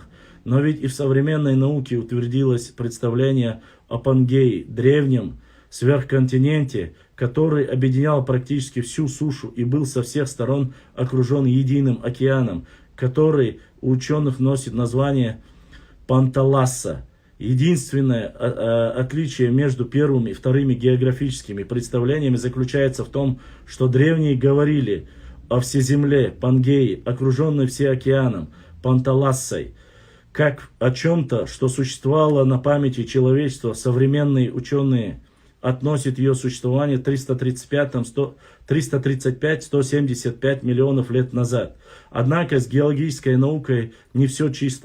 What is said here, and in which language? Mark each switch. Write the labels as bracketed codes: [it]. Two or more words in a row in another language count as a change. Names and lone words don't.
[ru] Но ведь и в современной науке утвердилось представление о Пангее, древнем сверхконтиненте, который объединял практически всю сушу и был со всех сторон окружен единым океаном, который у ученых носит название Панталасса. Единственное отличие между первыми и вторыми географическими представлениями заключается в том, что древние говорили о всеземле, Пангее, окруженной всеокеаном, Панталассой, как о чем-то, что существовало на памяти человечества. Современные ученые относят ее существование 335-175 миллионов лет назад. Однако с геологической наукой не все чисто.